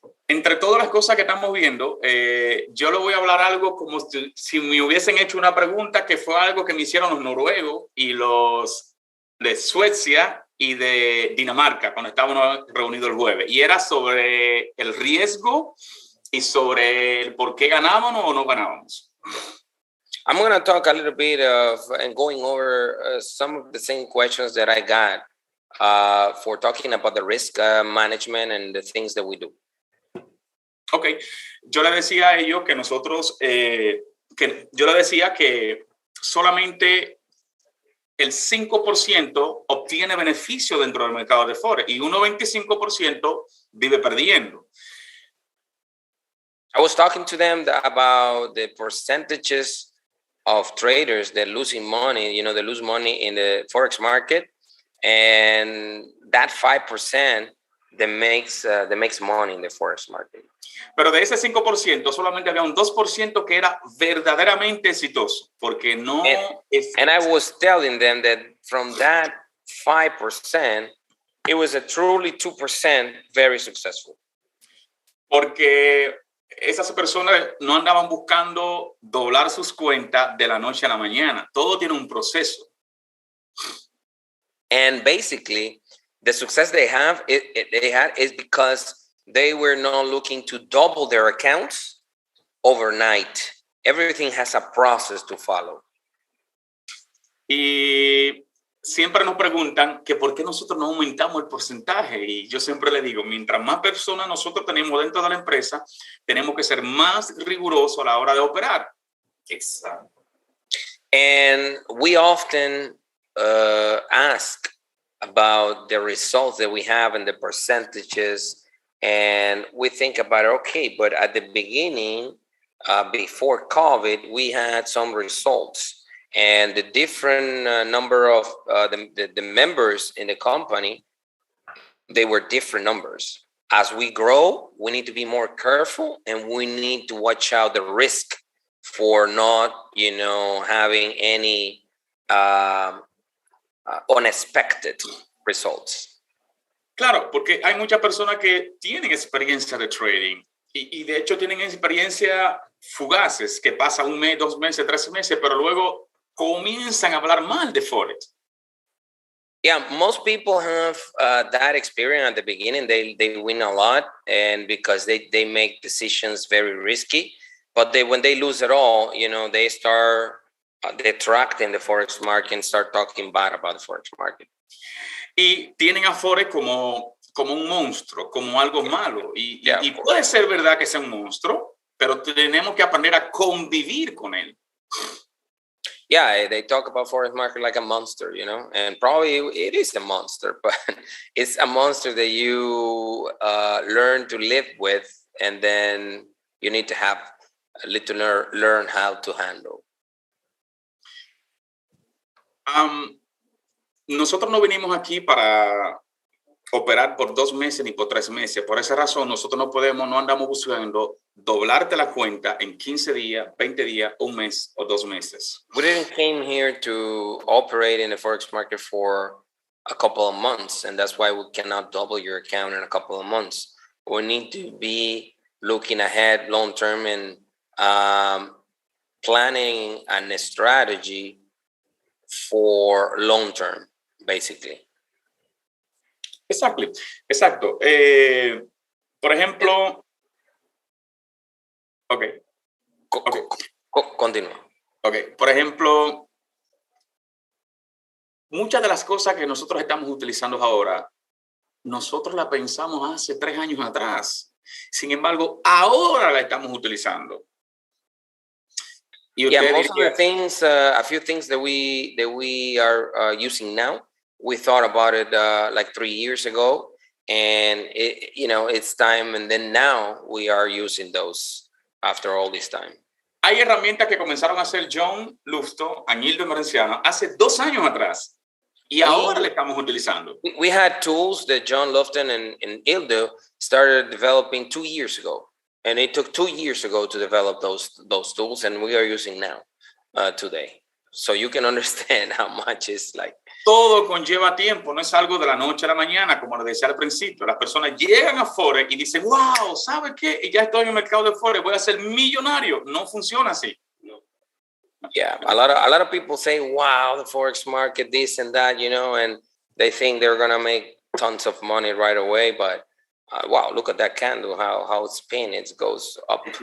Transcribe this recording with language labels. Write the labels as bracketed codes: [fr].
[es] Entre todas las cosas que estamos viendo, yo le voy a hablar algo como si me hubiesen hecho una pregunta, que fue algo que me hicieron los noruegos y los de Suecia y de Dinamarca cuando estábamos reunidos el jueves. Y era sobre el riesgo y sobre el por qué ganábamos o no ganábamos. [en] I'm going to talk a little bit of and going over some of the same questions that I got for talking about the risk management and the things that we do. [es] Ok, yo le decía a ellos que nosotros, yo le decía que solamente el 5% obtiene beneficio dentro del mercado de Forex y un 95% vive perdiendo. [en] I was talking to them about the percentages of traders that losing money, they lose money in the Forex market, and that 5% that makes money in the Forex market. [es] Pero de ese 5%, solamente había un 2% que era verdaderamente exitoso, porque no... [en] And I was telling them that from that 5%, it was a truly 2% very successful. [es] Porque esas personas no andaban buscando doblar sus cuentas de la noche a la mañana. Todo tiene un proceso. [en] And basically, the success they had is because they were not looking to double their accounts overnight. Everything has a process to follow. [es] Y siempre nos preguntan que por qué nosotros no aumentamos el porcentaje. Y yo siempre le digo, mientras más personas nosotros tenemos dentro de la empresa, tenemos que ser más rigurosos a la hora de operar. Exacto. [en] And we often ask about the results that we have and the percentages, and we think about it, okay, but at the beginning, before COVID, we had some results, and the different number of the members in the company, they were different numbers. As we grow, we need to be more careful, and we need to watch out the risk for not, having any unexpected results. [es] Claro, porque hay muchas personas que tienen experiencia de trading y de hecho tienen experiencia fugaces que pasa un mes, 2 meses, 3 meses, pero luego comienzan a hablar mal de Forex. [en] Yeah, most people have that experience at the beginning. They win a lot, and because they make decisions very risky. But when they lose it all, they start detracting the Forex market and start talking bad about the Forex market. [es] Y tienen a Forex como un monstruo, como algo malo. Y [en] Yeah, [es] puede ser verdad que sea un monstruo, pero tenemos que aprender a convivir con él. [en] Yeah, they talk about Forex market like a monster, and probably it is a monster, but it's a monster that you learn to live with, and then you need to have a little learn how to handle. [es] Nosotros no venimos aquí para operar por 2 meses ni por 3 meses. Por esa razón, nosotros no andamos buscando doblarte la cuenta en 15 días, 20 días, un mes o 2 meses. [en] We didn't came here to operate in the Forex market for a couple of months, and that's why we cannot double your account in a couple of months. We need to be looking ahead long term and planning a strategy for long term, basically. [es] Exacto. Por ejemplo, okay. Continúa. [en] Okay. [es] Por ejemplo, muchas de las cosas que nosotros estamos utilizando ahora, nosotros la pensamos hace 3 años atrás. Sin embargo, ahora la estamos utilizando. [en] Yeah, most of the things, a few things that we are using now, we thought about it like 3 years ago, and it's time. And then now we are using those after all this time. [es] Hay herramientas que comenzaron a hacer John Lufton, Añildo Merenciano hace 2 años atrás, y ahora le estamos utilizando. [en] We had tools that John Lufton and Ildo started developing 2 years ago. And it took 2 years ago to develop those tools, and we are using now today. So you can understand how much it's like. [es] Todo conlleva tiempo, no es algo de la noche a la mañana, como lo decía al principio. Las personas llegan a Forex y dicen, wow, ¿sabe qué? Ya estoy en el mercado de Forex, voy a ser millonario. No funciona así. No. [en] Yeah, a lot of people say, wow, the Forex market, this and that, and they think they're going to make tons of money right away, but wow, look at that candle, how it's spin, it goes up.